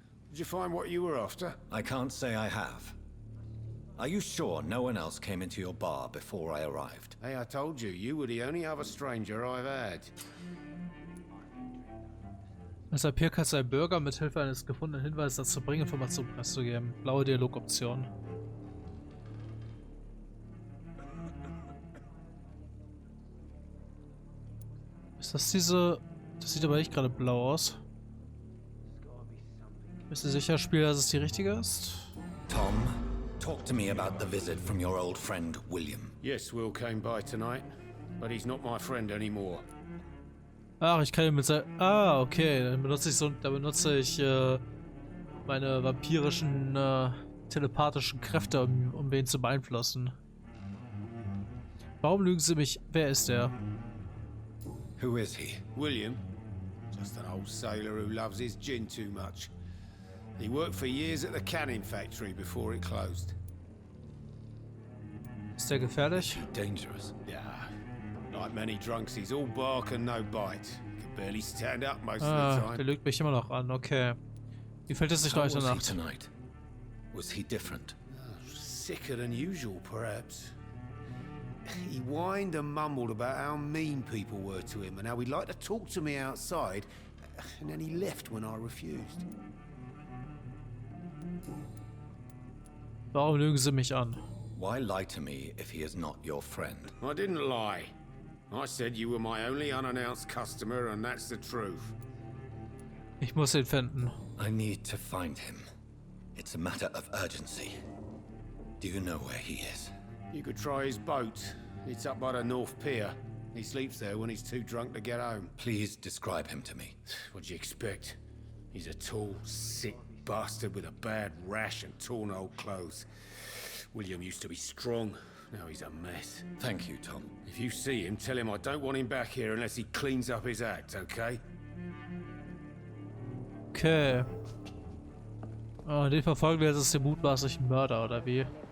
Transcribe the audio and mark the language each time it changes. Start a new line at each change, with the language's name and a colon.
English: Did you find what you were after? I can't say I have. Are you sure no one else came into your bar before I arrived? Hey, I told you, you were the only other stranger I've had.
German: Als Vampir kannst du einen Bürger mit Hilfe eines gefundenen Hinweises dazu bringen, Informationen preiszugeben. Blaue Dialogoption. Ist das diese... Das sieht aber nicht gerade blau aus. Bist du sicher, Spiel, dass es die richtige ist?
English: Tom, talk to me about the visit from your old friend, William. Yes, Will came by tonight, but he's not my friend anymore.
German: Ach, ich kann ihn mit sein... Ah, okay. Dann benutze ich meine vampirischen, telepathischen Kräfte, um wen zu beeinflussen. Warum lügen Sie mich? Wer ist der?
English: Who is he? William. Just an old sailor who loves his gin too much. He worked for years at the cannon factory before it closed.
German: Ist der gefährlich?
English: Dangerous. Yeah. Like many drunks, he's all bark and no bite. He can barely stand up most of the time.
German: Der lügt mich immer noch an, okay. Wie fällt es sich heute Nacht?
English: Tonight? Was he different? Sicker than usual, perhaps. He whined and mumbled about how mean people were to him and how he'd like to talk to me outside, and then he left when I refused.
German: Warum lügen Sie mich an?
English: Why lie to me if he is not your friend? I didn't lie. I said you were my only unannounced customer, and that's the truth.
German: Ich muss ihn finden.
English: I need to find him. It's a matter of urgency. Do you know where he is? You could try his boat. It's up by the North Pier. He sleeps there when he's too drunk to get home. Please describe him to me. What do you expect? He's a tall, sick bastard with a bad rash and torn old clothes. William used to be strong. Now he's a mess. Thank you, Tom. If you see him, tell him I don't want him back here unless he cleans up his act, okay? Okay.
German: Oh, den verfolgen wir jetzt als den mutmaßlichen Mörder, oder wie?